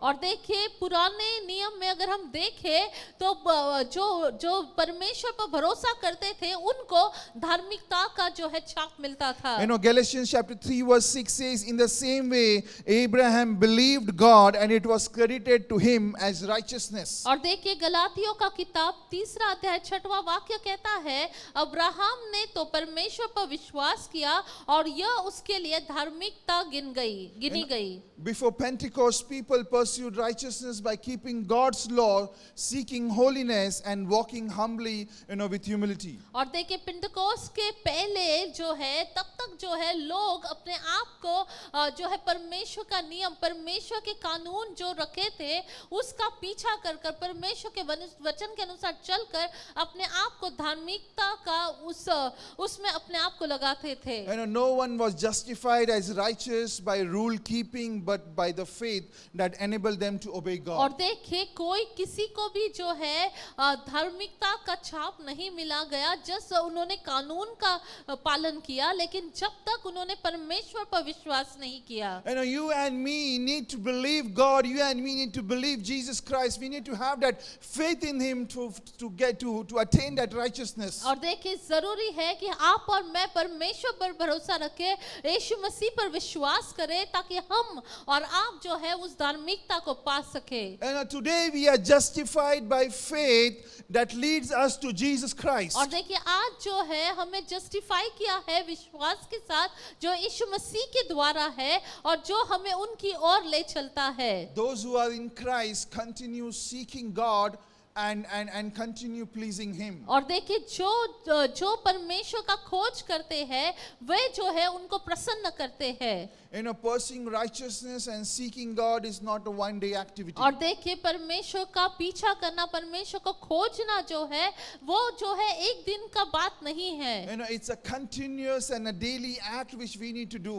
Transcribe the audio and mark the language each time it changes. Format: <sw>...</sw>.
<hi>और देखिए पुराने नियम में अगर हम देखें तो जो परमेश्वर पर भरोसा करते थे उनको धार्मिकता का जो है छाप मिलता था।</hi> <en>Galatians chapter 3 verse 6 says, in the same way, Abraham believed God and it was credited to him as righteousness.</en> <hi>और देखिए गलातियों का किताब 3 अध्याय 6वां वाक्य कहता है अब्राहम ने तो परमेश्वर पर विश्वास किया और यह उसके लिए धार्मिकता गिनी गई।</hi> <en>Before Pentecost, people pursued righteousness by keeping God's law, seeking holiness and walking humbly, with humility.</en> <hi>और देखिए पिंटकोस के पहले जो है तब तक जो है लोग अपने आप को जो है परमेश्वर का नियम परमेश्वर के कानून जो रखे थे उसका पीछा कर कर परमेश्वर के वचन के अनुसार चलकर अपने आप को धार्मिकता का उसमें अपने आप को लगाते थे।</hi> <en>No one was justified as righteous by rule keeping, but by the faith that enabled them to obey God.</en> <hi>और देखिए कोई किसी को भी जो है धार्मिकता का छाप नहीं मिला गया जब उन्होंने कानून का पालन किया लेकिन जब तक उन्होंने परमेश्वर पर विश्वास नहीं किया।</hi> <en>You and me need to believe God. You and me need to believe Jesus Christ. We need to have that faith in Him to attain that righteousness.</en> <hi>और देखिए जरूरी है कि आप और मैं परमेश्वर पर भरोसा रखें यीशु मसीह पर विश्वास करें ताकि हम और आप जो है उस धार्मिकता को पा सके।</hi> <en>And today we are justified by faith that leads us to Jesus Christ.</en> <hi>और देखिए आज जो है हमें जस्टिफाई किया है विश्वास के साथ जो यीशु मसीह के द्वारा है और जो हमें उनकी ओर ले चलता है।</hi> <en>Those who are in Christ continue seeking God and continue pleasing Him.</en> <hi>और देखिए जो परमेश्वर का खोज करते हैं वे जो है उनको प्रसन्न करते हैं।</hi> <en>Pursuing righteousness and seeking God is not a one-day activity.</en> <hi>और देखिए परमेश्वर का पीछा करना परमेश्वर को खोजना जो है वो जो है एक दिन का बात नहीं है।</hi> <en>It's a continuous and a daily act which we need to do.</en>